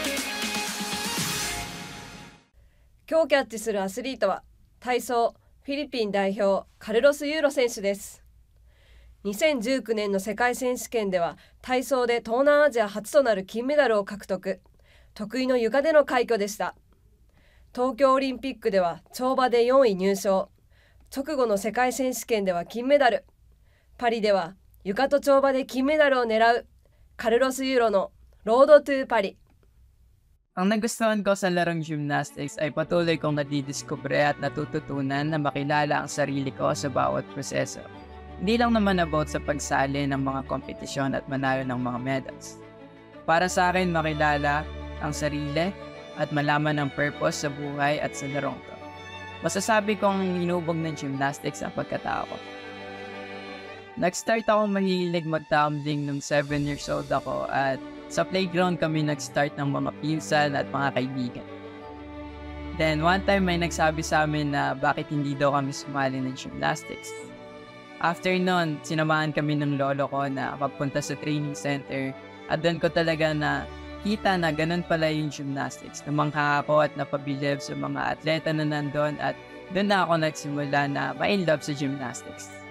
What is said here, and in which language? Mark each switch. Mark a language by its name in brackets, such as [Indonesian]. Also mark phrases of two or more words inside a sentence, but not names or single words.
[Japanese] 今日キャッチするアスリートは体操フィリピン代表カルロス・ユーロ選手です。2019年の世界選手権では体操で東南アジア初となる金メダルを獲得。得意の床での快挙でした。東京オリンピックでは跳馬で4位入賞。直後の世界選手権では金メダル。パリでは床と跳馬で金メダルを狙うカルロス・ユーロのロードトゥーパリ。 [Filipino] Ang nagustuhan ko sa larong gymnastics ay patuloy kong nadidiskubre at natututunan na makilala ang sarili ko sa bawat proseso. Hindi lang naman about sa pagsali ng mga kompetisyon at manalo ng mga medals. Para sa akin, makilala ang sarili at malaman ang purpose sa buhay at sa larong to. Masasabi kong hinubog ng gymnastics ang pagkatao ko. Nag-start ako mahilig mag-tumbling nung [English] 7 years old [Filipino] ako at sa playground kami nag-start ng mga pinsan at mga kaibigan. [English] Then one time [Filipino] may nagsabi sa amin na bakit hindi daw kami sumali ng gymnastics. After nun, sinamahan kami ng lolo ko na magpunta sa training center at doon ko talaga na kita na ganun pala yung gymnastics. Namangha ako at napabilib sa mga atleta na nandun at doon na ako nagsimula na ma-in-love sa gymnastics.